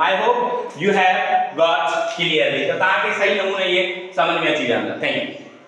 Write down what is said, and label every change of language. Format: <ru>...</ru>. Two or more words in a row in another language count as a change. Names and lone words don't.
<en>I hope you have got clearly,</en> <sd>त तव्हांखे सही नमूने इहे समझ में अची वेंदा।</sd> <en>thank you.</en>